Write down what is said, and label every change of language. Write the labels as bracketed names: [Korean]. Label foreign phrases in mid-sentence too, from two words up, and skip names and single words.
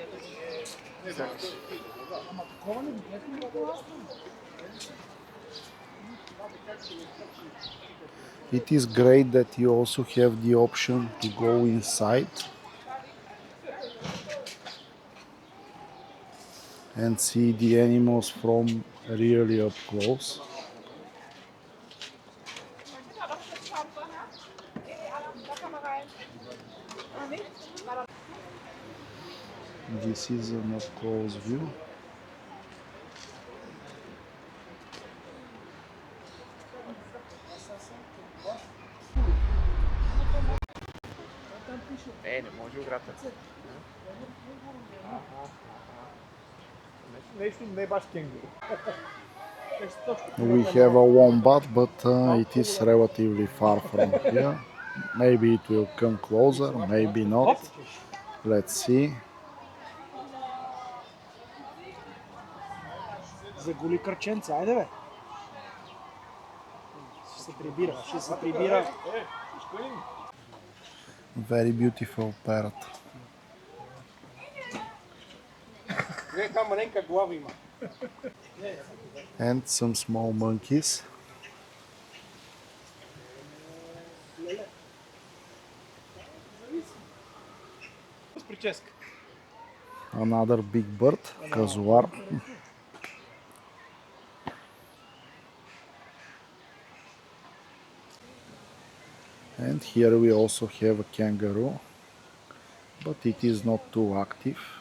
[English] It is great that you also have the option to go inside and see the animals from really up close. This is an up close view. [Bulgarian] Не може играта. Нещо не е баш кенгуру. [English] We have a wombat, but it is relatively far from here. Maybe it will come closer, maybe not. Let's see. [Bulgarian] За голи кръченца, айде бе! Ще се прибира. [English] Very beautiful parrot. [Bulgarian] Каква маленька глава има. [English] And some small monkeys. [Bulgarian] С прическа. [English] Another big bird, казуар. And here we also have a kangaroo, but it is not too active.